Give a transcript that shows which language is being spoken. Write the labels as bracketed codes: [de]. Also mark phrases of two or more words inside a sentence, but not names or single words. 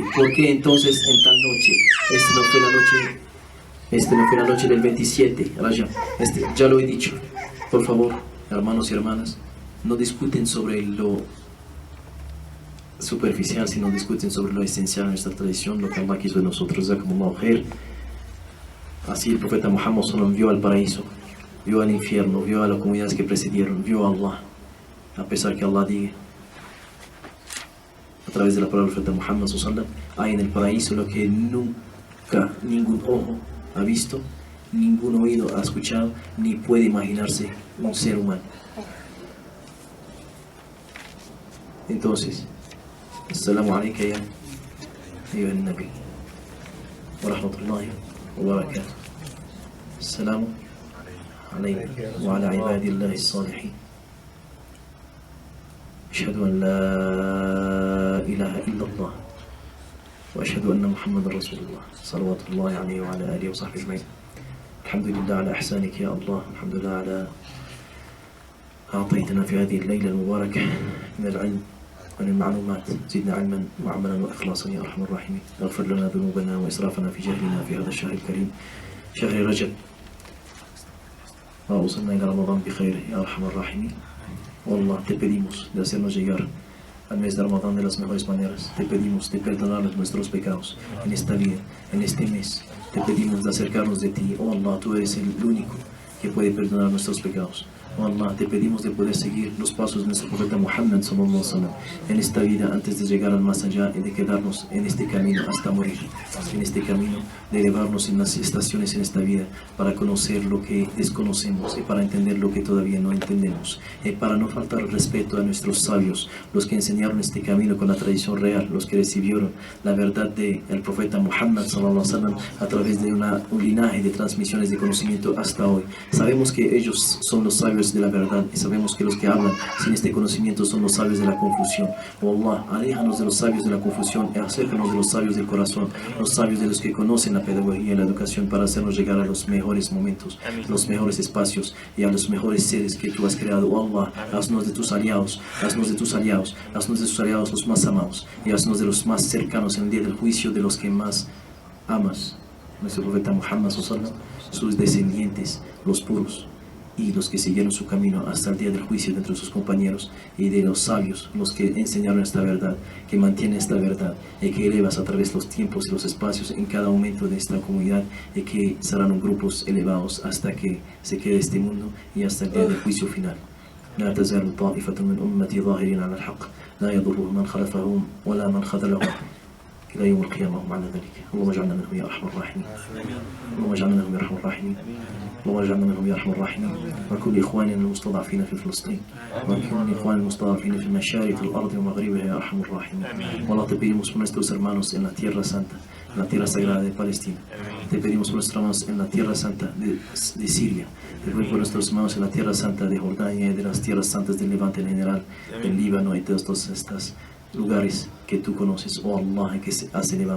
[es] ¿Por qué entonces en tal noche? Esta no fue la noche del 27, Rajab. Ya lo he dicho. Por favor, hermanos y hermanas, no discuten sobre lo superficial, sino discuten sobre lo esencial en nuestra tradición, lo que Allah quiso de nosotros. [ar] جزاكم الله خير. [es] Así el profeta Muhammad sallallahu vio al paraíso, vio al infierno, vio a las comunidades que precedieron, vio a Allah. A pesar que Allah diga a través de la palabra del profeta Muhammad sallallahu, hay en el paraíso lo que nunca ningún ojo ha visto, ningún oído ha escuchado, ni puede imaginarse un ser humano. Entonces, [ar] السلام عليك يا أيها النبي ورحمة الله وبركاته. السلام علينا وعلى عباد الله الصالحين. أشهد أن لا إله إلا الله وأشهد أن محمد رسول الله صلوات الله عليه وعلى آله وصحبه أجمعين. الحمد لله على إحسانك يا الله، الحمد لله على أعطيتنا في هذه الليلة المباركة من العلم ومن المعلومات. زدنا علما وعملا وإخلاصا يا أرحم الراحمين. اغفر لنا ذنوبنا وإسرافنا في جهلنا في هذا الشهر الكريم شهر رجب، وأوصلنا إلى رمضان بخير يا أرحم الراحمين. [es] والله te pedimos de hacernos llegar al mes de Ramadán de las mejores maneras. Te pedimos de perdonar nuestros pecados en esta vida, en este mes. Te pedimos de acercarnos de ti. Oh Allah, tú eres el único que puede perdonar nuestros pecados. Oh Allah, te pedimos de poder seguir los pasos de nuestro profeta Muhammad [ar] صلى الله عليه وسلم [es] en esta vida antes de llegar al más allá y de quedarnos en este camino hasta morir. En este camino de elevarnos en las estaciones en esta vida para conocer lo que desconocemos y para entender lo que todavía no entendemos. Y para no faltar el respeto a nuestros sabios, los que enseñaron este camino con la tradición real, los que recibieron la verdad del profeta Muhammad [ar] صلى الله عليه وسلم [es] a través de un linaje de transmisiones de conocimiento hasta hoy. Sabemos que ellos son los sabios de la verdad y sabemos que los que hablan sin este conocimiento son los sabios de la confusión. Oh Allah, aléjanos de los sabios de la confusión y acércanos de los sabios del corazón, los sabios de los que conocen la pedagogía y la educación para hacernos llegar a los mejores momentos, los mejores espacios y a los mejores seres que tú has creado. Oh Allah, haznos de tus aliados, haznos de tus aliados, haznos de tus aliados los más amados y haznos de los más cercanos en el día del juicio de los que más amas. Nuestro profeta Muhammad [ar] صلى الله عليه وسلم, [es] sus descendientes, los puros y los que siguieron su camino hasta el día del juicio de entre sus compañeros, y de los sabios, los que enseñaron esta verdad, que mantienen esta verdad y que elevas a través de los tiempos y los espacios en cada momento de esta comunidad, y que serán grupos elevados hasta que se quede este mundo y hasta el día del juicio final. [ar] لا تزال طائفة من أمتي ظاهرين على الحق لا يضرهم من خلفهم ولا من خذلهم إلى يوم القيامة هم على ذلك. اللهم اجعلنا منهم يا أرحم الراحمين. اللهم اجعلنا منهم يا أرحم الراحمين. اللهم اجعلنا منهم يا أرحم الراحمين. وكل إخواننا المستضعفين في فلسطين وكل إخواننا المستضعفين في مشارق الأرض ومغربها يا أرحم الراحمين. [es] والله te pedimos por nuestros hermanos en la tierra santa, en la tierra sagrada de Palestina. Te pedimos por nuestros hermanos en la tierra santa de Siria. Te pedimos por nuestros hermanos en la tierra santa de Jordania y de las tierras santas del Levante en general, del Líbano y de todos estos lugares que tú conoces, oh Allah, que has elevado.